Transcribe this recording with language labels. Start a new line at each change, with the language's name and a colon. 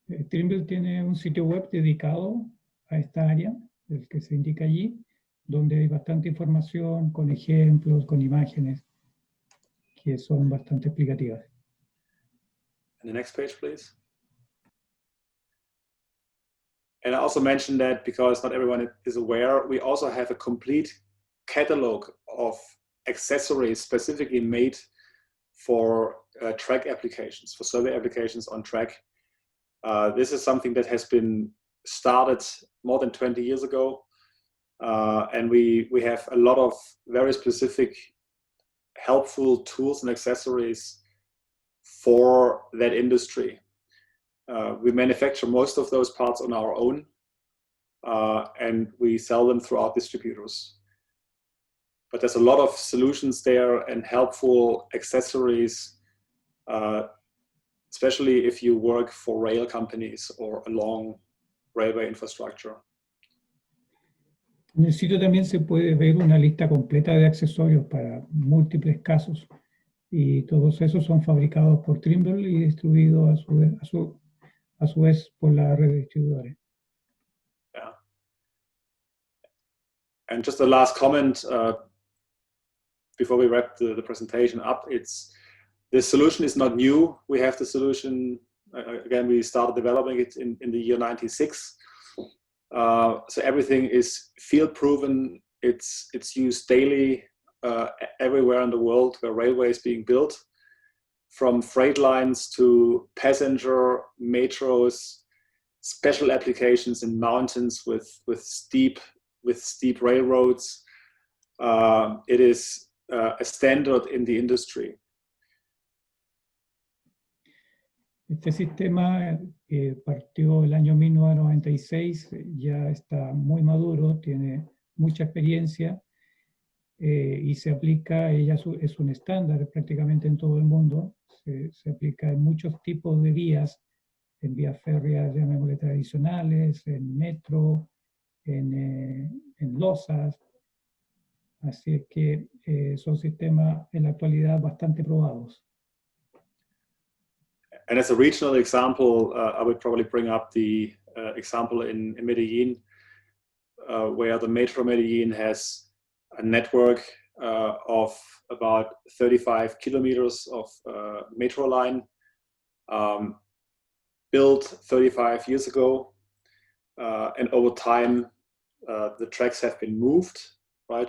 Spanish: Trimble tiene un sitio web dedicado a esta área, el que se indica allí, donde hay bastante información con ejemplos, con imágenes, que son bastante explicativas.
English: And the next page, please. And I also mentioned that because not everyone is aware, we also have a complete catalog of accessories specifically made for track applications, for survey applications on track. This is something that has been started more than 20 years ago. And we have a lot of very specific helpful tools and accessories for that industry. We manufacture most of those parts on our own, and we sell them through our distributors. But there's a lot of solutions there and helpful accessories, especially if you work for rail companies or along railway infrastructure.
Spanish: En el sitio también se puede ver una lista completa de accesorios para múltiples casos, y todos esos son fabricados por Trimble y distribuidos a su vez por la red de distribuidores.
English: Yeah. And just a last comment before we wrap the presentation up. This solution is not new. We have the solution, again, we started developing it in the year 96. So everything is field proven. It's used daily everywhere in the world where railway is being built, from freight lines to passenger metros, special applications in mountains with steep railroads. it is a standard in the industry.
Spanish: Este sistema partió el año 1996, ya está muy maduro, tiene mucha experiencia y se aplica, es un estándar prácticamente en todo el mundo, se aplica en muchos tipos de vías, en vías férreas, llamémosle tradicionales, en metro, en losas, así es que son sistemas en la actualidad bastante probados.
English: And as a regional example, I would probably bring up the example in Medellin, where the Metro Medellin has a network of about 35 kilometers of metro line, built 35 years ago, and over time the tracks have been moved, right?